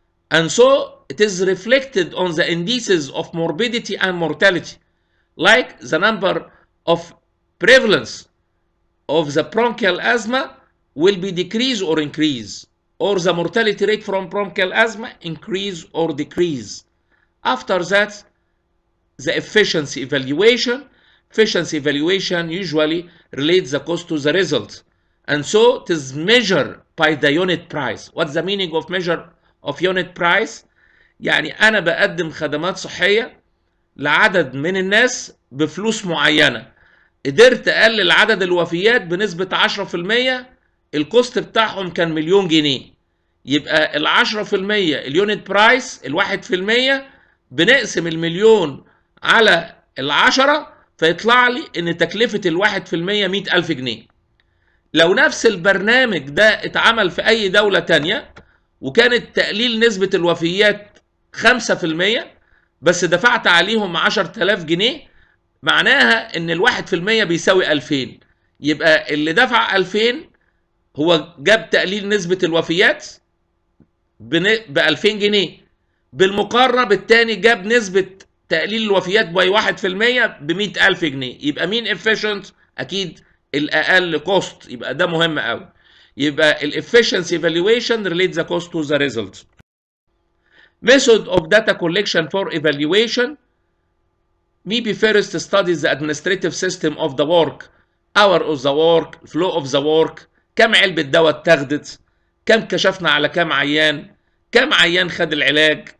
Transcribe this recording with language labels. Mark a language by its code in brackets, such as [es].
[en] And so it is reflected on the indices of morbidity and mortality, like the number of prevalence of the bronchial asthma will be decrease or increase, or the mortality rate from bronchial asthma increase or decrease. After that, the efficiency evaluation. Efficiency evaluation usually relates the cost to the result. And so it is measured by the unit price. What's the meaning of measure of unit price? [ar] يعني أنا بقدم خدمات صحية لعدد من الناس بفلوس معينة. قدرت أقلل عدد الوفيات بنسبة 10%، الكوست بتاعهم كان مليون جنيه. يبقى ال 10% اليونت برايس، ال 1% بنقسم المليون على ال 10 فيطلع لي ان تكلفة ال 1% 100,000 جنيه. لو نفس البرنامج ده اتعمل في اي دولة تانية وكانت تقليل نسبة الوفيات 5% بس دفعت عليهم 10,000 جنيه، معناها ان ال 1% بيساوي 2000. يبقى اللي دفع 2000 هو جاب تقليل نسبة الوفيات ب 2000 جنيه، بالمقارنة بالتاني جاب نسبة تقليل الوفيات باي 1% ب 100,000 جنيه. يبقى مين efficient؟ أكيد الأقل كوست. يبقى ده مهم قوي. يبقى ال [en] efficiency evaluation relates the cost to the result. Method of data collection for evaluation. Maybe first studies the administrative system of the work, hour of the work, flow of the work، [ar] كم علبة دواء اتاخدت، كم كشفنا على كم عيان، كم عيان خد العلاج.